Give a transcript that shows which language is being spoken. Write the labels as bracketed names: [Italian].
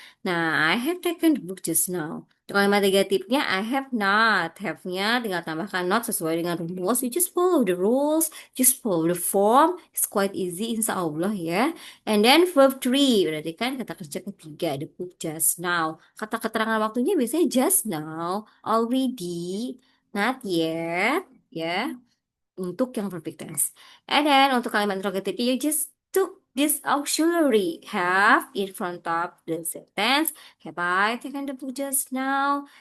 [English] Nah, I have taken the book just now. [Indonesian] Untuk kalimat negatifnya, [English] I have not. [Indonesian] Have-nya tinggal tambahkan not sesuai dengan rumus. [English] You just follow the rules. Just follow the form. It's quite easy, insya Allah ya. And then verb three. [Indonesian] Berarti kan kata kerja ketiga. [English] The book just now. [Indonesian] Kata keterangan waktunya biasanya just now. Already. [English] Not yet. [Indonesian] Ya untuk yang perfect tense. [English] And then [Indonesian] untuk kalimat [English] interrogative, you just took this auxiliary have in front of the sentence. Have I taken the book just now?